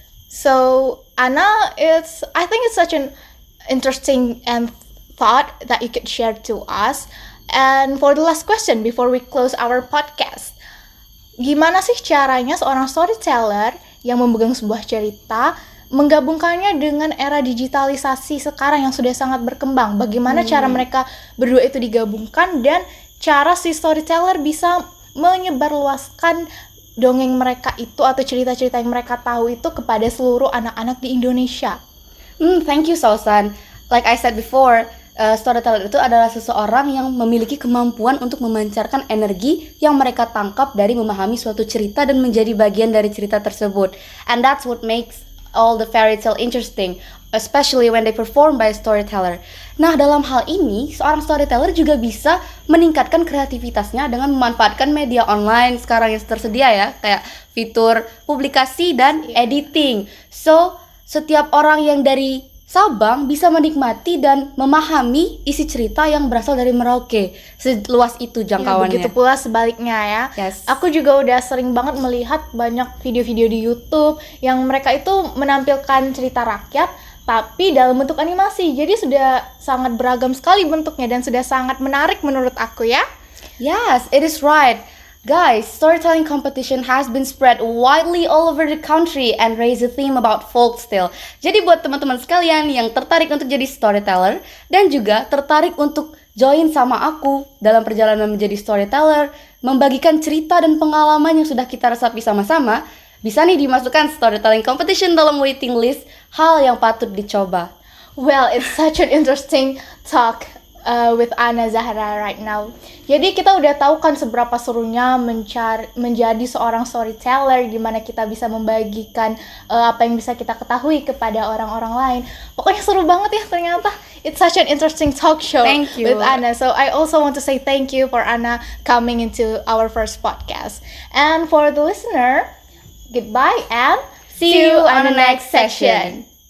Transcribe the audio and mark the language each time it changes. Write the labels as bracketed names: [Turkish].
[English] So Anna, I think it's such an interesting and thought that you could share to us. And for the last question before we close our podcast, [Indonesian] gimana sih caranya seorang storyteller yang memegang sebuah cerita menggabungkannya dengan era digitalisasi sekarang yang sudah sangat berkembang? Bagaimana cara mereka berdua itu digabungkan dan cara si storyteller bisa menyebarluaskan dongeng mereka itu atau cerita-cerita yang mereka tahu itu kepada seluruh anak-anak di Indonesia? [English] Thank you, Sausan. Like I said before, [Indonesian] storyteller itu adalah seseorang yang memiliki kemampuan untuk memancarkan energi yang mereka tangkap dari memahami suatu cerita dan menjadi bagian dari cerita tersebut. [English] And that's what makes all the fairy tale interesting, especially when they perform by a storyteller. [Indonesian] Nah, dalam hal ini, seorang storyteller juga bisa meningkatkan kreativitasnya dengan memanfaatkan media online sekarang yang tersedia ya, kayak fitur publikasi dan editing. So, setiap orang yang dari Sabang bisa menikmati dan memahami isi cerita yang berasal dari Merauke. Seluas itu jangkauannya. Begitu pula sebaliknya ya. [English] Yes. [Indonesian] Aku juga udah sering banget melihat banyak video-video di YouTube yang mereka itu menampilkan cerita rakyat tapi dalam bentuk animasi. Jadi sudah sangat beragam sekali bentuknya dan sudah sangat menarik menurut aku ya. [English] Yes, it is right. Guys, storytelling competition has been spread widely all over the country and raise a theme about folk tale. [Indonesian] Jadi buat teman-teman sekalian yang tertarik untuk jadi storyteller dan juga tertarik untuk join sama aku dalam perjalanan menjadi storyteller, membagikan cerita dan pengalaman yang sudah kita resapi sama-sama, bisa nih dimasukkan storytelling competition dalam waiting list hal yang patut dicoba. [English] Well, it's such an interesting talk with Anna Zahra right now. [Indonesian] Jadi kita udah tahu kan seberapa serunya menjadi seorang storyteller, gimana kita bisa membagikan apa yang bisa kita ketahui kepada orang-orang lain. Pokoknya seru banget ya ternyata. [English] It's such an interesting talk show with Anna. So I also want to say thank you for Anna coming into our first podcast. And for the listener, goodbye and See you on the next session.